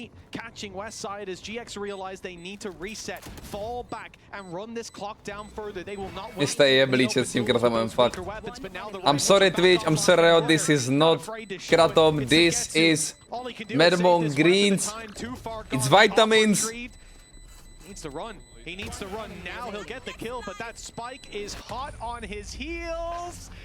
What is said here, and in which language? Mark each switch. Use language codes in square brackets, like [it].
[en] Catching west side as GX realize they need to reset, fall back and run this clock down further. They will not wait. [cs] Jste je blíče s tím kratomem, fakt. [en] I'm sorry Twitch, I'm sorry, this is not kratom, this is Medmon Greens. It's vitamins. Needs to run. He needs to run now. He'll get the kill, but that spike is hot on his heels.